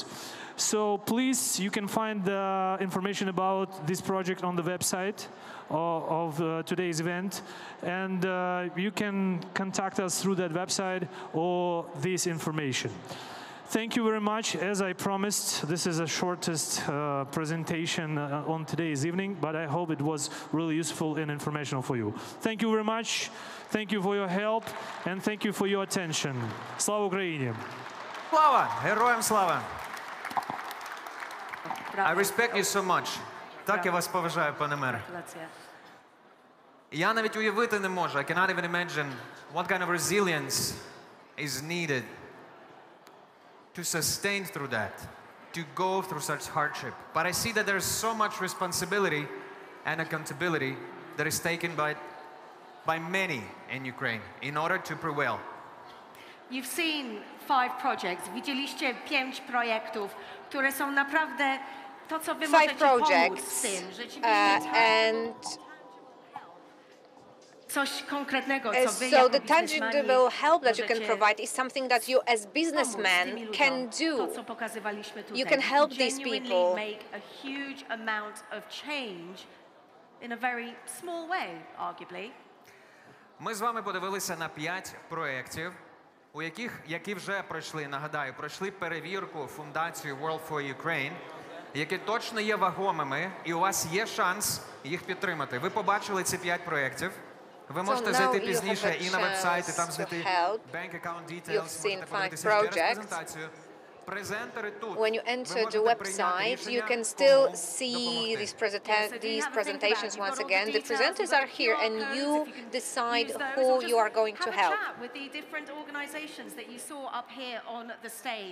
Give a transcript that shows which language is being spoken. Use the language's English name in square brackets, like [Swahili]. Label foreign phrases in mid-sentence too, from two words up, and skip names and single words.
[English] So please, you can find the information about this project on the website of today's event, and you can contact us through that website or this information. Thank you very much. As I promised, this is the shortest presentation on today's evening, but I hope it was really useful and informational for you. Thank you very much. Thank you for your help, and thank you for your attention. [Ukrainian] Слава Україні! Слава! Героям слава! [English] I respect you so much. [Ukrainian] Так я вас поважаю, пане мере. Я навіть уявити не можу. [English] I cannot even imagine what kind of resilience is needed to sustain through that, to go through such hardship. But I see that there's so much responsibility and accountability that is taken by many in Ukraine in order to prevail. You've seen 5 projects. [Polish] Widzieliście 5 projektów, które są naprawdę to, co wy możecie pomóc w tym, rzeczywiście coś konkretnego, co wy [English] So [Polish] jako [English] the [Polish] biznesmeni [English] tangible help that you can [Polish] możecie [English] provide is something that you as businessmen can do. [Polish] To, co pokazywaliśmy tutaj. [English] You can help these Genuinely people. make a huge amount of change in a very small way, arguably. [Ukrainian] Ми з вами подивилися на 5 проєктів, які вже пройшли, нагадаю, пройшли перевірку фундацію World for Ukraine, які точно є вагомими, і у вас є шанс їх підтримати. Ви побачили ці 5 проєктів. Ви можете зайти пізніше і на веб-сайт, і там знайти [English] bank account details, [Ukrainian] можете подивитися через презентацію. [English] When you enter the website, you can still see these presentations once again. The presenters are here, and you decide who you are going to help. Have a chat with the different organizations that you saw up here on the stage.